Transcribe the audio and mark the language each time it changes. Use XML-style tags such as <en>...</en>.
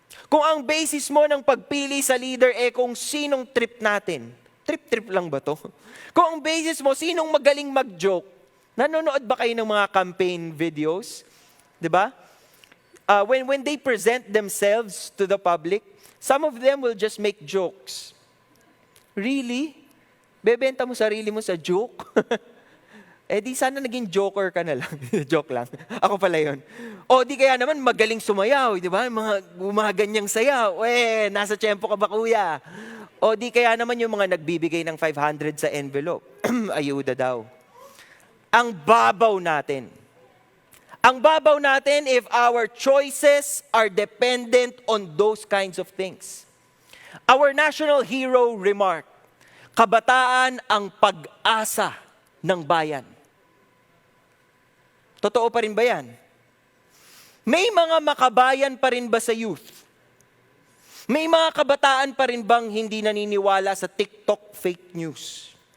<tl>Kung ang basis mo ng pagpili sa leader, kung sinong trip natin, trip lang ba to? Kung ang basis mo, sinong magaling mag-joke, nanonood ba kayo ng mga campaign videos? Diba?</tl> <en>When they present themselves to the public, some of them will just make jokes.</en> <tl>Really? Bebenta mo sarili mo sa joke? Di sana naging joker ka na lang. Joke lang. Ako pala yun. O di kaya naman magaling sumayaw, di ba? Mga ganyang sayaw. Nasa tiyempo ka ba kuya? O di kaya naman yung mga nagbibigay ng 500 sa envelope. Ayuda daw. Ang babaw natin. Ang babaw natin</tl> <en>if our choices are dependent on those kinds of things. Our national hero remarked,</en> <tl>kabataan ang pag-asa ng bayan. Totoo pa rin ba yan? May mga makabayan pa rin ba sa youth? May mga kabataan pa rin bang hindi naniniwala sa TikTok fake news?</tl>